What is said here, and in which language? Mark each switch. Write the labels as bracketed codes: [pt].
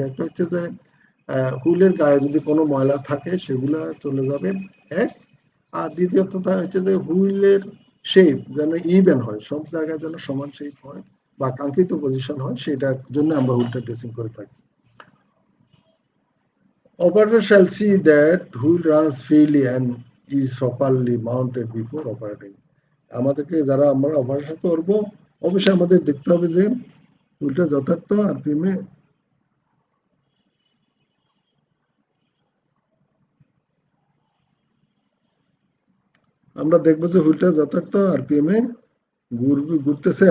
[bn] একটা হচ্ছে যে হুইলের গায়ে যদি কোনো ময়লা থাকে সেগুলা চলে যাবে, এক। আর দ্বিতীয়তটা হচ্ছে যে হুইলের শেপ যেন ইভেন হয়, সব জায়গায় যেন সমান শেপ হয় বা কাঙ্ক্ষিত পজিশন হয়, সেটার জন্য আমরা হুইলটা ড্রেসিং করে থাকি। [en] Operator shall see that wheel runs freely and is properly mounted before operating. [bn] আমাদেরকে যারা আমরা অপারেশন করব অবশ্যই আমাদের দেখতে হবে যে হুইলটা যথার্থ আরপিএম এ আমরা দেখবো যে হুইলটা যথার্থ আরপিএম এ ঘুরতেছে।